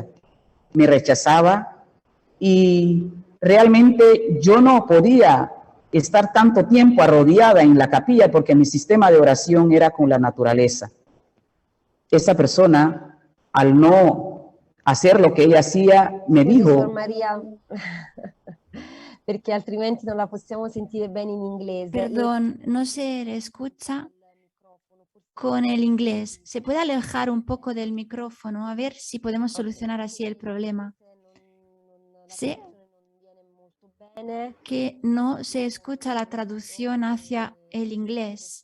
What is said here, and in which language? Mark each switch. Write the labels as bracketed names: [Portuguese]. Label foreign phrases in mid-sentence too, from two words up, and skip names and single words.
[Spanish] Me rechazaba y realmente yo no podía estar tanto tiempo arrodillada en la capilla porque mi sistema de oración era con la naturaleza. Esa persona, al no hacer lo que ella hacía, me dijo... [Italian] Suor Maria, perché altrimenti non la possiamo sentire bene in inglese. [Spanish] Perdón, no se le escucha con el inglés. ¿Se puede alejar un poco del micrófono? A ver si podemos solucionar así el problema. Sé que no se escucha la traducción hacia el inglés.